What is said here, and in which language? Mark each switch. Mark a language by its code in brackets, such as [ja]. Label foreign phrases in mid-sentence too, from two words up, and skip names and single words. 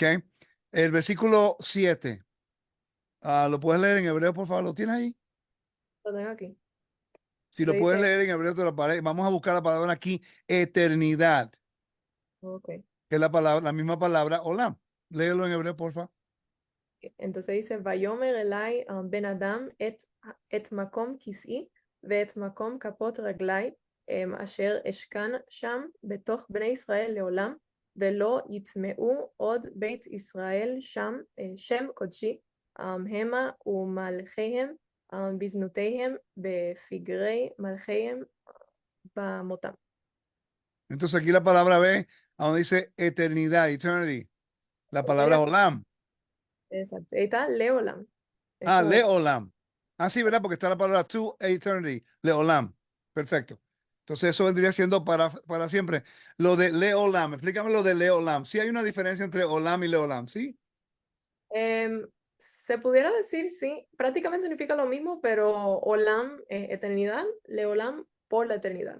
[es] El versículo 7, ¿lo puedes leer en hebreo, por favor? ¿Lo tienes ahí? lo tengo aquí. Si lo Se puedes dice, leer en hebreo, te lo paré. Vamos a buscar la palabra aquí, eternidad, ok. que es la misma palabra, olam. Léelo en hebreo, por favor. Entonces dice, [he] ויאמר אלי בן אדם את מקום כסאי ואת מקום כפות רגלי אשר אשכן שם בתוך בני ישראל לעולם ולא יטמעו עוד בית ישראל שם שם קודשי המה ומלכיהם בזנותיהם בפגרי מלכיהם במותם. [es] Entonces aquí la palabra B, a donde dice eternidad, eternity. La palabra Exacto. olam. Ahí está, Leolam. Ah, Eso es. leolam. Ah, sí, ¿verdad? Porque está la palabra [en] to eternity, [es] leolam. Perfecto. Entonces eso vendría siendo para siempre. Lo de leolam, explícame lo de leolam. Sí hay una diferencia entre olam y leolam, ¿sí? Se pudiera decir, sí, prácticamente significa lo mismo, pero Olam es eternidad, Leolam por la eternidad.